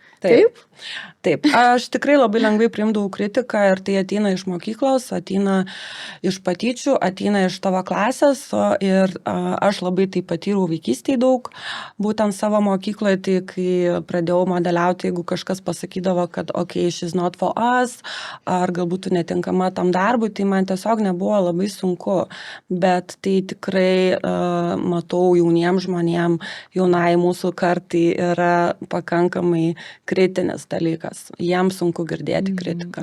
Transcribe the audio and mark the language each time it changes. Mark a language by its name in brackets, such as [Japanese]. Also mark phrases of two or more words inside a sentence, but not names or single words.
[Lithuanian] Taip, aš tikrai labai lengvai priimdavau kritiką ir tai ateina iš mokyklos, ateina iš patyčių, ateina iš tavo klasės ir aš labai tai patyriau vaikystėje daug, būtent savo mokykloje, tai kai pradėjau modeliauti, jeigu kažkas pasakydavo, kad [English] okay, she's not for us, [Lithuanian] ar galbūt tu netinkama tam darbui, tai man tiesiog nebuvo labai sunku, bet tai tikrai matau jauniems žmonėms, jaunai mūsų kartai yra pakankamai kritinis dalykas. Jiems sunku girdėti kritiką.